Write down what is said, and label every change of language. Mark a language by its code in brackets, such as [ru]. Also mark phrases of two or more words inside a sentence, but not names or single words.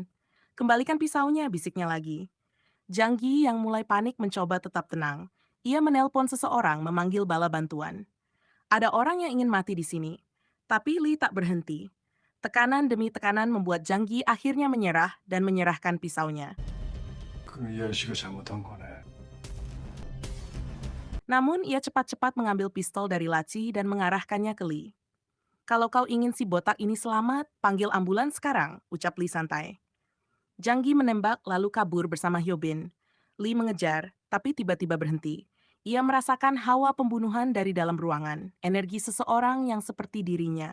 [id] "Kembalikan pisaunya," bisiknya lagi. Jang Gi yang mulai panik mencoba tetap tenang. Ia menelpon seseorang memanggil bala bantuan. Ada orang yang ingin mati di sini. Tapi Lee tak berhenti. Tekanan demi tekanan membuat Jang Gi akhirnya menyerah dan menyerahkan pisaunya. [ko] 그럼 이 아저씨가 잘못한 거네. [id] Namun, ia cepat-cepat mengambil pistol dari laci dan mengarahkannya ke Lee. Kalau kau ingin si botak ini selamat, panggil ambulans sekarang, ucap Lee santai. Jang Gi menembak lalu kabur bersama Hyobin. Lee mengejar, tapi tiba-tiba berhenti. Ia merasakan hawa pembunuhan dari dalam ruangan, energi seseorang yang seperti dirinya.